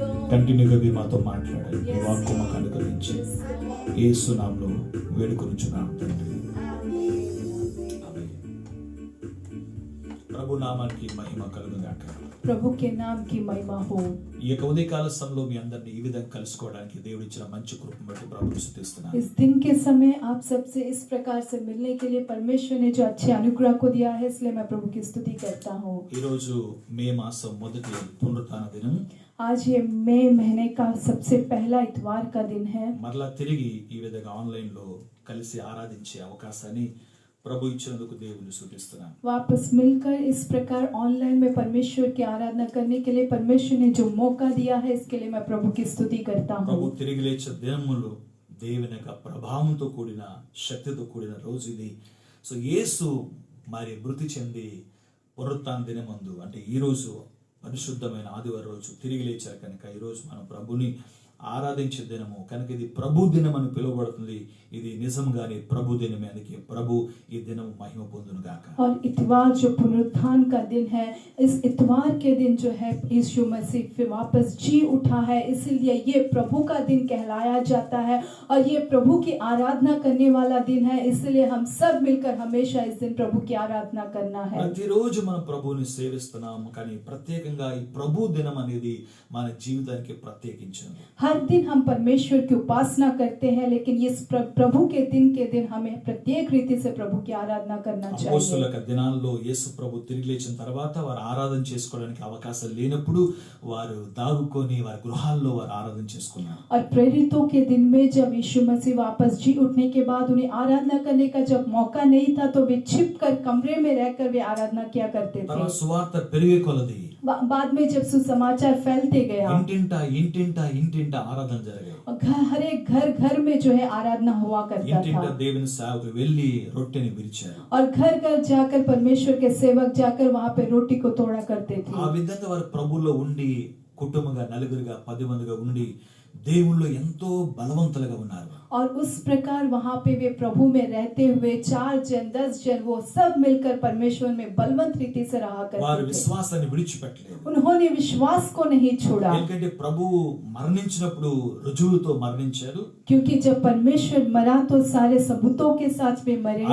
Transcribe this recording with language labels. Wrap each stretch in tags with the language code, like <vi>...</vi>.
<te>కంటిన్యూగా మీరు మాతో మాట్లాడండి. మీ వాక్కు మాకు అనుగ్రహించి యేసు నామములో వేడుకొనుచున్నాము తండ్రి. ప్రభు నామానికి మహిమ కలుగుగాక.</te> <hi>प्रभु के नाम की महिमा हो.</hi> <te>ఈ యొక్క ఉదయకాల సమయంలో మీ అందరిని ఈ విధంగా కలుసుకోవడానికి దేవుడు ఇచ్చిన మంచి కృపను బట్టి ప్రభువుని స్తుతిస్తున్నాను.</te> <hi>इस दिन के समय आप सबसे इस प्रकार से मिलने के लिए परमेश्वर ने जो अच्छे अनुग्रह को दिया है, इसलिए मैं प्रभु की स्तुति करता हूँ.</hi> <te>ఈ రోజు మే మాసం మొదటి పునరుత్థాన దినం.</te> <hi>आज ये मई महीने का सबसे पहला इतवार का दिन है.</hi> <te>మరలా తిరిగి ఈ విధంగా ఆన్లైన్ లో కలిసి ఆరాధించే అవకాశాన్ని ప్రభు ఇచ్చినందుకు దేవుని స్తుతిస్తున్నాను.</te> <hi>वापस मिलकर इस प्रकार ऑनलाइन में परमेश्वर की आराधना करने के लिए परमेश्वर ने जो मौका दिया है, इसके लिए मैं प्रभु की स्तुति करता हूँ.</hi> <te>ప్రభు తిరిగి లేచే దినములు దేవుని యొక్క ప్రభావంతో కూడిన, శక్తితో కూడిన రోజు ఇది. సో యేసు మరి మృతి చెంది పునరుత్థాన దినమందు, అంటే ఈ రోజు పరిశుద్ధమైన ఆదివారం రోజు తిరిగి లేచారు కనుక ఈ రోజు మనం ప్రభుని ఆరాధించే దినము కనుక ఇది ప్రభు దినం అని పిలువబడుతుంది. ఇది నిజంగానే ప్రభు దినమే. అందుకే ప్రభు ఈ దినం మహిమ పొందును గాక.</te> <hi>और इतवार जो पुनरुत्थान का दिन है, इस इतवार के दिन जो है यीशु मसीह फिर वापस जी उठा है, इसलिए ये प्रभु का दिन कहलाया जाता है और ये प्रभु की आराधना करने वाला दिन है. इसलिए हम सब मिलकर हमेशा इस दिन प्रभु की आराधना करना है.</hi> <te>ప్రతిరోజు మనం ప్రభువుని సేవిస్తున్నాం, కానీ ప్రత్యేకంగా ఈ ప్రభు దినం అనేది మన జీవితానికి ప్రత్యేకించింది.</te> <hi>हर दिन हम परमेश्वर की उपासना करते हैं, लेकिन इस प्रभु के दिन हमें प्रत्येक रीति से प्रभु की आराधना करना चाहिए.</hi> <te>అపోస్తలుల దినాల్లో యేసు ప్రభు తిరిగి లేచిన తర్వాత వారు ఆరాధన చేసుకోవడానికి అవకాశం లేనప్పుడు వారు దాగుకొని వారి గృహాల్లో వారు ఆరాధన చేసుకున్నారు.</te> <hi>और प्रेरितों के दिन में जब यीशु मसीह वापस जी उठने के बाद उन्हें आराधना करने का जब मौका नहीं था, तो वे छिपकर कमरे में रहकर वे आराधना किया करते थे.</hi> <te>తర్వాత సువార్త పెరిగే కొలది</te> <hi>बाद में जब सुसमाचार फैलते गया,</hi> <te>ఇంటింటా ఇంటింటా ఇంటింటా ఆరాధన జరిగాయి.</te> <hi>हर एक घर में जो है आराधना हुआ करता</hi> <te>ఇంటింట</te> <hi>था</hi> <te>దేవుని సేవకులు వెళ్లి రొట్టెని విరిచారు.</te> <hi>और घर घर जाकर परमेश्वर के सेवक जाकर वहां पे रोटी को तोड़ा करते थे.</hi> <te>ఆ విధంగా వారు ప్రభువులో ఉండి కుటుంబంగా నలుగురుగా 10 మందిగా ఉండి దేవుళ్ళు ఎంతో బలవంతులుగా ఉన్నారు.</te> <hi>और उस प्रकार वहां पे वे प्रभु में रहते हुए 4 जन 10 जन वो सब मिलकर परमेश्वर में बलवंत रीति से रहा</hi> <te>వారు</te> <hi>करते थे.</hi> <te>విశ్వాసాన్ని విడిచిపెట్టలేదు.</te> <hi>उन्होंने विश्वास को नहीं छोड़ा</hi> <te>ఎందుకంటే ప్రభువు మరణించినప్పుడు రుజువులతో మరణించారు.</te> <hi>क्योंकि जब परमेश्वर मरा तो सारे सबूतों के साथ वे मरे.</hi>